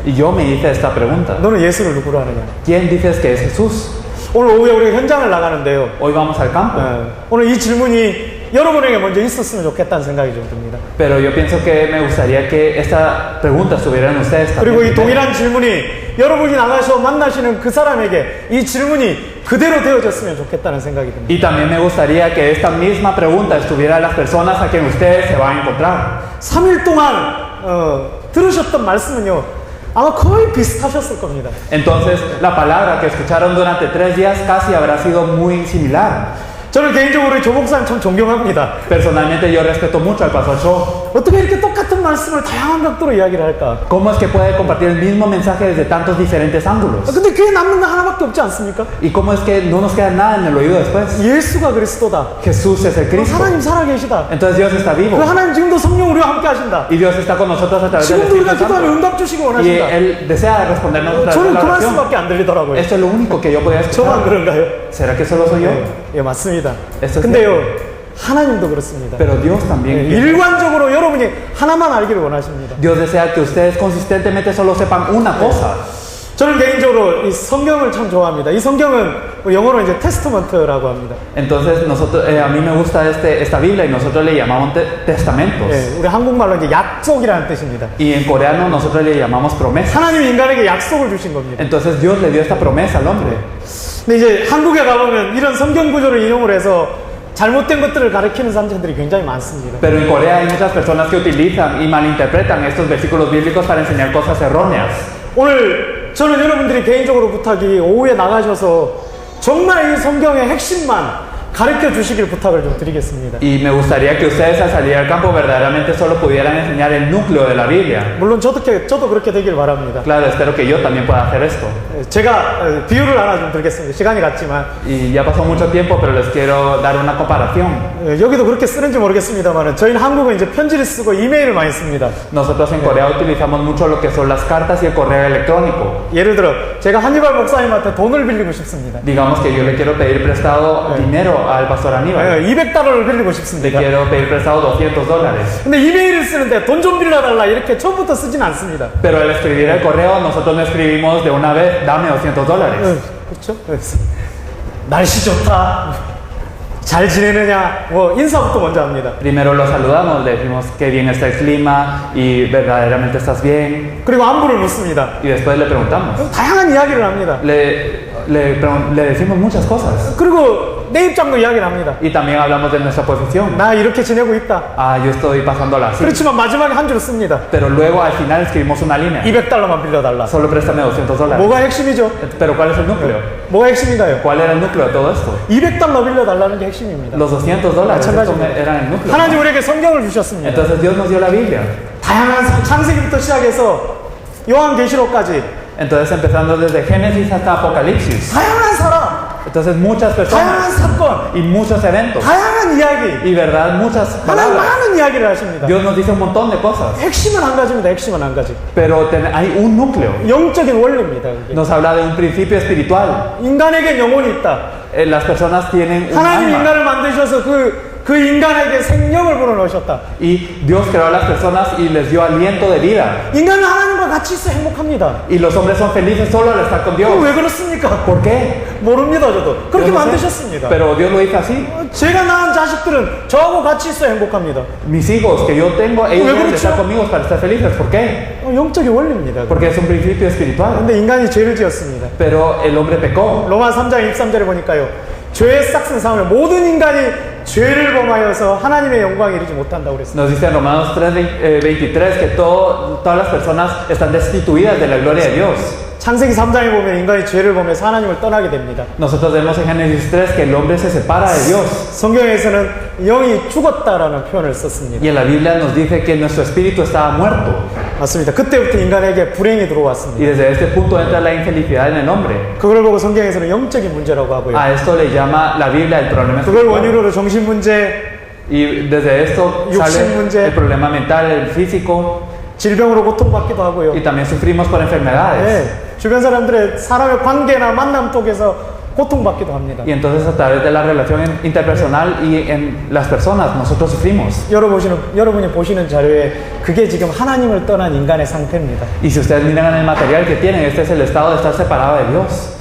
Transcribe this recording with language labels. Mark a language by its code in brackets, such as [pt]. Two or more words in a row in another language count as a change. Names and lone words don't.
[es] Y yo me hice esta pregunta. [ko] 너는 예수를 누구로 하느냐? [es] ¿Quién dices que es Jesús? [ko] 오늘 오후에 우리가 현장을 나가는데요. [es] Hoy vamos al campo. [ko] 오늘 이 질문이 여러분에게 먼저 있었으면 좋겠다는 생각이 좀 듭니다. [es] Pero yo pienso que me gustaría que esta pregunta estuviera en ustedes [ko] 그리고 이 [es] también. [ko] 동일한 질문이 여러분이 나가서 만나시는 그 사람에게 이 질문이 그대로 되어졌으면 좋겠다는 생각이 듭니다. [es] Y también me gustaría que esta misma pregunta estuviera en las personas a quien ustedes se van a encontrar. [ko] 3일 동안 들으셨던 말씀은요 아마 거의 비슷하셨을 겁니다. [es] Entonces, la palabra que escucharon durante 3 días casi habrá sido muy similar. [ko] 저는 개인적으로 조 목사님 참 존경합니다. [es] Personalmente yo respeto mucho al Pastor Cho. [ko] 어떻게 이렇게 똑같은 말씀을 다양한 각도로 이야기를 할까? [es] ¿Cómo es que puede compartir el mismo mensaje desde tantos diferentes ángulos? [ko] 근데 귀에 남는 거 하나밖에 없지 않습니까? [es] ¿Y cómo es que no nos queda nada en el oído después? [ko] 예수가 그리스도다. [es] Jesús es el Cristo. [ko] 하나님 살아계시다. [es] Entonces Dios está [ko] 그 [es] vivo. [ko] 하나님 지금도 성령 우리와 함께 하신다. [es] Y Dios está con nosotros a través del [ko] 지금도 우리가 [es] Espíritu [ko] 기도하면 [es] Santo. [ko] 응답 주시기 [es] Y [ko] 원하신다. [es] Él desea respondernos a través de [ko] 저는 [es] la [ko] 그 [es] oración. [ko] 말씀밖에 안 들리더라고요. [es] Esto es lo único que yo podía [ko] 저만 [es] escuchar. [ko] 그런가요? [es] ¿Será que solo soy yo? [ko] 예, 맞습니다. [es] Esto es [ko] 근데요, 하나님도 그렇습니다. [es] Pero Dios [ko] 예, [es] también. [ko] 일관적으로 여러분이 하나만 알기를 원하십니다. [es] Dios desea que ustedes consistentemente solo sepan una cosa. [ko] 저는 개인적으로 이 성경을 참 좋아합니다. 이 성경은 영어로 이제 테스트먼트라고 합니다. [es] Entonces nosotros, a mí me gusta esta Biblia y nosotros le llamamos testamentos. [ko] 예, 우리 한국말로 이제 약속이라는 뜻입니다. [es] Y en coreano nosotros le llamamos promesa. [ko] 하나님이 인간에게 약속을 주신 겁니다. [es] Entonces Dios le dio esta promesa al hombre. [ko] 근데 이제 한국에 가보면 이런 성경 구조를 인용을 해서 잘못된 것들을 가르치는 사람들이 굉장히 많습니다. [es] Pero en Corea hay muchas personas que utilizan y malinterpretan estos versículos bíblicos para enseñar cosas erróneas. [ko] 오늘 저는 여러분들이 개인적으로 부탁이 오후에 나가셔서 정말 이 성경의 핵심만 가르쳐 주시길 부탁을 좀 드리겠습니다. [es] Y me gustaría que ustedes al salir al campo verdaderamente solo pudieran enseñar el núcleo de la Biblia. [ko] 물론 저도 그렇게 되길 바랍니다. [es] Claro, espero que yo también pueda hacer esto. [ko] 제가 비유를 하나 좀 드리겠습니다. 시간이 갔지만 [es] Y ya pasó mucho tiempo, pero les quiero dar una comparación. [ko] 여기도 그렇게 쓰는지 모르겠습니다만 저희는 한국은 이제 편지를 쓰고 이메일을 많이 씁니다. [es] Nosotros en Corea utilizamos mucho lo que son las cartas y el correo electrónico. [ko] 예를 들어 제가 한니발 목사님한테 돈을 빌리고 싶습니다. [es] Digamos que yo le quiero pedir prestado dinero al pastor Aníbal. [ko] $200를 빌리고 [es] Le [ko] 싶습니다. [es] quiero pedir prestado $200. [ko] 근데 이메일을 쓰는데 돈 좀 빌려달라 이렇게 처음부터 쓰진 않습니다. [es] Pero al escribir el correo, nosotros no escribimos de una vez, dame $200. [ko] 그렇죠? 날씨 좋다. 잘 지내느냐? 뭐 인사부터 먼저 합니다. [es] Primero lo saludamos, le decimos que bien está el clima y verdaderamente estás bien. [ko] 그리고 안부를 묻습니다. [es] Y después le preguntamos. [ko] 다양한 이야기를 합니다. [es] Le decimos muchas cosas. [ko] 그리고 내 입장도 이야기를 합니다. [es] Y también hablamos de nuestra posición. [ko] 나 이렇게 지내고 있다. [es] Ah, yo estoy pasándola así. [ko] 그렇지만 마지막에 한 줄 씁니다. [es] Pero luego al final escribimos una línea. [ko] $200만 빌려달라. [es] Solo préstame $200. [ko] 뭐가 핵심이죠? [es] Pero ¿cuál es el núcleo? [ko] 뭐가 핵심인가요? [es] ¿Cuál era el núcleo de todo esto? [ko] $200 빌려달라는 게 핵심입니다. [es] Los $200 esto eran el núcleo. [ko] 하나님 우리에게 성경을 주셨습니다. [es] Entonces Dios nos dio la Biblia. [ko] 다양한 창세기부터 시작해서 요한계시록까지 [es] Entonces empezando desde Génesis hasta Apocalipsis. [ko] 다양한 사람 [es] Entonces muchas [ko] 다양한 [es] personas [ko] 사건, [es] y muchos eventos [ko] 다양한 이야기, [es] y verdad muchas [ko] 하나님 [es] palabras. [ko] 많은 이야기를 하십니다. [es] Dios nos dice un montón de cosas, [ko] 핵심은 한 가지입니다. 핵심은 한 가지. [es] pero hay un núcleo. [ko] 영적인 원리입니다. 그게. [es] Nos habla de un principio espiritual. [ko] 인간에게 영혼이 있다. [es] Las personas tienen un [ko] 하나님 [es] alma [ko] 인간을 만드셔서 그 인간에게 생명을 불어넣으셨다. [es] y Dios creó a las personas y les dio aliento de vida. [ko] 인간은 하나님과 같이 있어 행복합니다. [es] Y los hombres son felices solo al estar con Dios. [ko] 왜 그렇습니까? [es] ¿Por qué? [ko] 모릅니다, 저도. 그렇게 [es] Yo no sé, [ko] 만드셨습니다. [es] pero Dios lo hizo así. [ko] 제가 낳은 자식들은 저하고 같이 있어 행복합니다. [es] Mis hijos que yo tengo, ellos [ko] ¿왜 [es] deben de estar [ko] 그렇죠? [es] conmigo para estar felices. ¿Por qué? [ko] 영적인 원리입니다. [es] Porque es un principio espiritual. [ko] 근데 인간이 죄를 지었습니다. [es] Pero el hombre pecó. [ko] 로마 3장 23절에 보니까요. 죄의 싹슨 사함을 모든 인간이 죄를 범하여서 하나님의 영광에 이르지 못한다고 그랬습니다. [es] Nos dice en Romanos 3:23 que todas las personas están destituidas de la gloria de Dios. [ko] 창세기 3장에 보면 인간이 죄를 범해서 하나님을 떠나게 됩니다. [es] Nosotros vemos en Génesis 3 que el hombre se separa de Dios. [ko] 성경에서는 영이 죽었다라는 표현을 썼습니다. [es] Y en la Biblia nos dice que nuestro espíritu estaba muerto. [ko] 맞습니다. 그때부터 인간에게 불행이 [es] Y [ko] 들어왔습니다. [es] desde este punto entra la infelicidad en el hombre. [ko] 그걸 보고 성경에서는 영적인 문제라고 하고요. [es] A esto le llama la Biblia el problema [ko] 그걸 [es] espiritual. [ko] 원인으로 정신 문제, [es] Y desde esto [ko] 욕심 [es] sale [ko] 문제. [es] el problema mental, el físico. [ko] 질병으로 고통받기도 하고요. [es] Y también sufrimos por enfermedades. [ko] 네, 주변 사람들의 사람의 관계나 만남 속에서 고통받기도 합니다. [es] Y entonces a través de la relación interpersonal y en las personas nosotros sufrimos. [ko] 여러분이 보시는 자료에 그게 지금 하나님을 떠난 인간의 상태입니다. [es] Y si ustedes miran el material que tienen, este es el estado de estar separado de Dios.